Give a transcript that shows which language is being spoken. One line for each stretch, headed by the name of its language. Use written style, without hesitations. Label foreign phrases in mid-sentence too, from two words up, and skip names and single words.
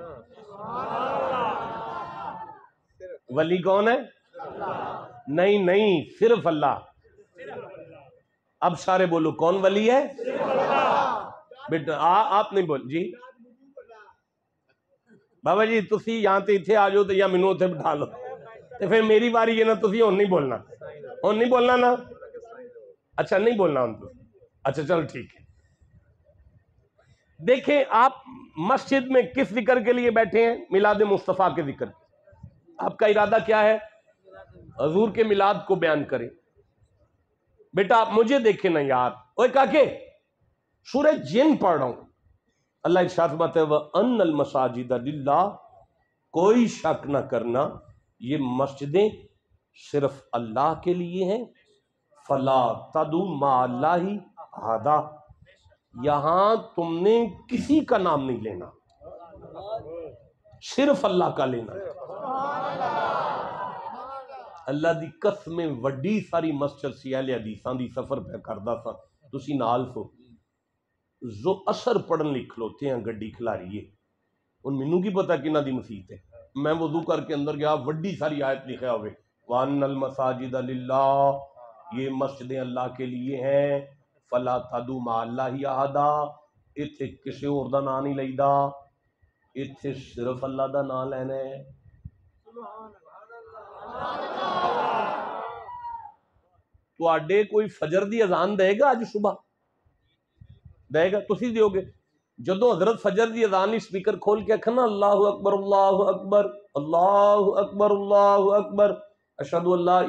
Urdu: ولی کون ہے؟ نہیں، صرف اللہ۔ اب سارے بولو کون ولی ہے؟
Punjabi: بیٹا آپ نہیں بول جی بابا جی، تسی یہاں تے اتھے آ جاؤ تو یا مینوں اتھے بٹھا لو تو پھر میری باری ہے نا، تسی ہون نہیں بولنا، ہون نہیں بولنا نا، اچھا نہیں بولنا ہون تو، اچھا چل ٹھیک ہے۔
Urdu: دیکھیں آپ مسجد میں کس ذکر کے لیے بیٹھے ہیں؟ میلاد مصطفیٰ کے ذکر۔ آپ کا ارادہ کیا ہے؟ حضور کے میلاد کو بیان کریں۔ بیٹا آپ مجھے دیکھیں نا یار، اوے کاکے سورہ جن پڑھ رہا ہوں، اللہ ارشاد فرماتا ہے
Arabic: وَأَنَّ الْمَسَاجِدَ لِلَّهِ،
Urdu: کوئی شک نہ کرنا یہ مسجدیں صرف اللہ کے لیے ہیں،
Arabic: فَلَا تَدْعُوا مَعَ اللَّهِ أَحَدًا،
Urdu: یہاں تم نے کسی کا نام نہیں لینا، صرف اللہ کا لینا۔
Punjabi: اللہ دی قسم وڈی ساری مسجد سی اہل حدیثاں دی سفر پہ کردا سا، تسی نال سو جو اثر پڑھن لکھ کھلوتے ہیں گڈی کھلاری ہے، ان مینوں کی پتہ کنہ دی مسیت ہے، میں وضو کر کے اندر گیا وڈی ساری آیت لکھا ہوئے
Arabic: وَأَنَّ الْمَسَاجِدَ لِلَّهِ،
Urdu: یہ مسجدیں اللہ کے لیے ہیں،
Arabic: فَلَا تَدْعُوا مَعَ اللَّهِ أَحَدًا،
Punjabi: اتھے کسی اور دا نام نہیں لئیدا، اتھے صرف اللہ دا نام لینا ہے۔ تو آڈے کوئی فجر دی اذان دے گا آج صبح؟ دے گا؟ تسی دیو گے؟ جدو حضرت فجر دی اذان سپیکر کھول کے کھنا
Arabic: اللہ اکبر اللہ اکبر اللہ اکبر اللہ اکبر اشہدو ان لا